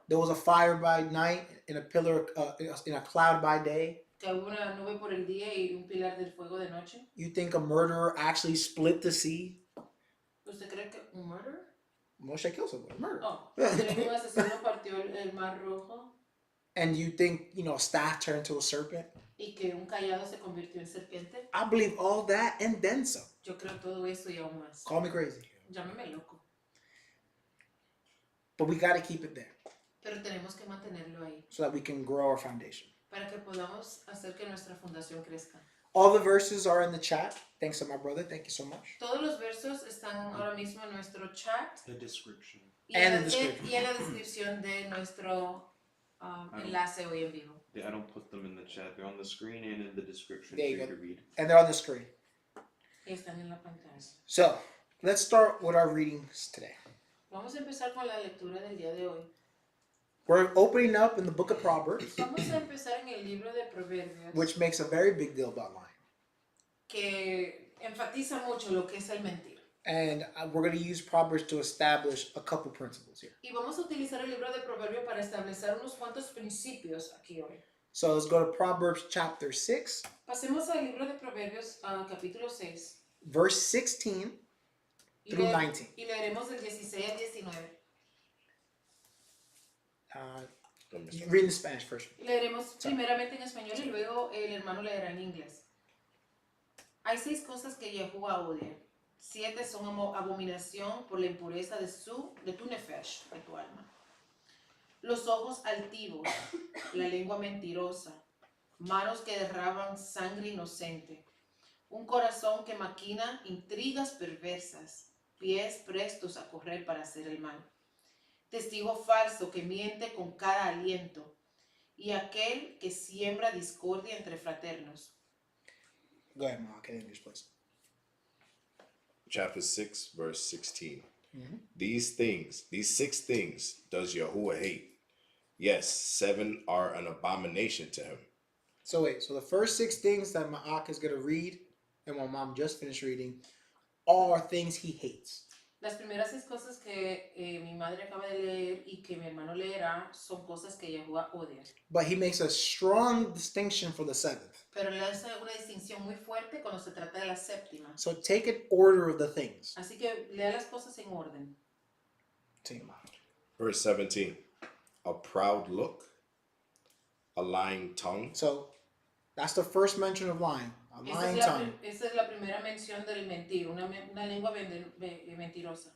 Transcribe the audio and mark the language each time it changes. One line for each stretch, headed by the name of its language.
English: There was a fire by night and a pillar, in a cloud by day?
Spanish: ¿Que hubo una nube por el día y un pilar del fuego de noche?
English: You think a murderer actually split the sea?
Spanish: ¿Usted cree que un murderer?
English: Moshe killed someone, murder.
Spanish: Oh, ¿cree que un asesino partió el mar rojo?
English: And you think, you know, a staff turned into a serpent?
Spanish: ¿Y que un callado se convirtió en serpiente?
English: I believe all that and then some.
Spanish: Yo creo todo eso y aún más.
English: Call me crazy.
Spanish: Llámeme loco.
English: But we got to keep it there
Spanish: Pero tenemos que mantenerlo ahí
English: so that we can grow our foundation.
Spanish: para que podamos hacer que nuestra fundación crezca.
English: All the verses are in the chat. Thanks to my brother. Thank you so much.
Spanish: Todos los versos están ahora mismo en nuestro chat
English: The description.
Spanish: y
English: And
Spanish: en,
English: the description.
Spanish: y en la descripción de nuestro enlace hoy en vivo.
English: Yeah, I don't put them in the chat. They're on the screen and in the description There for you you go. to read. And they're on the screen.
Spanish: Están en la pantalla.
English: So let's start with our readings today.
Spanish: Vamos a empezar con la lectura del día de hoy.
English: We're opening up in the book of Proverbs,
Spanish: Vamos a empezar en el libro de Proverbios,
English: which makes a very big deal about lying.
Spanish: que enfatiza mucho lo que es el mentir.
English: And we're going to use Proverbs to establish a couple principles here.
Spanish: Y vamos a utilizar el libro de Proverbios para establecer unos cuantos principios aquí hoy.
English: So let's go to Proverbs chapter 6,
Spanish: Pasemos al libro de Proverbios, capítulo 6.
English: verse 16 through 19.
Spanish: Y leeremos del 16 al 19.
English: Read in Spanish first.
Spanish: Leeremos primeramente en español y luego el hermano leerá en inglés. Hay 6 cosas que Yahuwah odia. 7 son abominación por la impureza de tu nefesh, de tu alma. Los ojos altivos, la lengua mentirosa, manos que derraman sangre inocente, un corazón que maquina intrigas perversas, pies prestos a correr para hacer el mal, testigo falso que miente con cada aliento, y aquel que siembra discordia entre fraternos.
English: Go ahead, Mark, in English, please. Chapter 6, verse 16. Mm-hmm. These 6 things does Yahuwah hate. Yes, 7 are an abomination to him. So wait, so the first 6 things that Ma'ak is going to read, and my mom just finished reading, are things he hates.
Spanish: Las primeras 6 cosas que mi madre acaba de leer y que mi hermano leerá son cosas que Yahuwah odia.
English: But he makes a strong distinction for the 7th.
Spanish: Pero le hace una distinción muy fuerte cuando se trata de la séptima.
English: So take an order of the things.
Spanish: Así que lea las cosas en orden.
English: Verse 17. A proud look, a lying tongue, So that's the first mention of lying. A lying tongue.
Spanish: Esa es la primera mención del mentir, una lengua mentirosa.